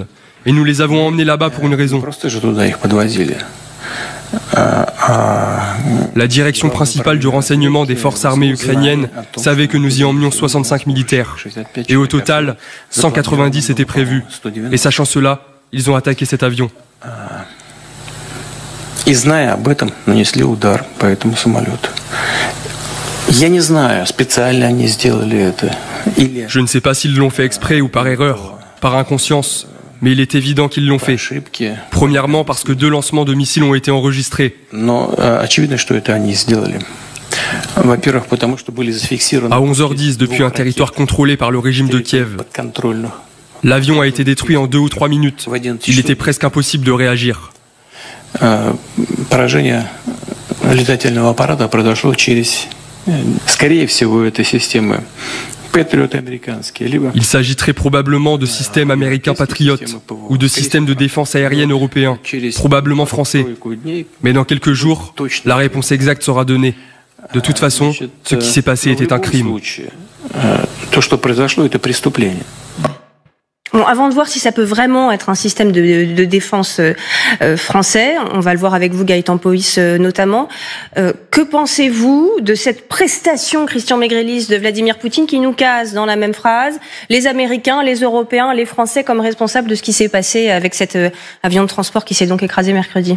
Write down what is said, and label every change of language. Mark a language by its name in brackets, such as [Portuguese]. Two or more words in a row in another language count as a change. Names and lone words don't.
[French] Et nous les avons emmenés là-bas pour une raison. La direction principale du renseignement des forces armées ukrainiennes savait que nous y emmenions 65 militaires. Et au total, 190 étaient prévus. Et sachant cela, ils ont attaqué cet avion. [Russian] И зная об этом, нанесли удар по этому самолету. Я не знаю, специально они сделали это или... [French] Je ne sais pas s'ils l'ont fait exprès ou par erreur, par inconscience, mais il est évident qu'ils l'ont fait. Premièrement parce que 2 lancements de missiles ont été enregistrés. [Russian] Но очевидно, что это они сделали. Во-первых, потому что были зафиксированы... [French] À 11h10, depuis un territoire contrôlé par le régime de Kiev. L'avion a été détruit en 2 ou 3 minutes. Il était presque impossible de réagir. [Russian] Поражение летательного аппарата произошло через, скорее всего, это системы Patriot американские. [French] Il s'agit très probablement de systèmes américains Patriot ou de systèmes de défense aérienne européens, probablement français. Mais dans quelques jours, la réponse exacte sera donnée. De toute façon, ce qui s'est passé était un crime. [Russian] То, что произошло, это преступление. [French] Bon, avant de voir si ça peut vraiment être un système de défense français, on va le voir avec vous Gaëtan Powys notamment, que pensez-vous de cette prestation, Christian Maigrelis, de Vladimir Poutine qui nous case dans la même phrase les Américains, les Européens, les Français comme responsables de ce qui s'est passé avec cet avion de transport qui s'est donc écrasé mercredi?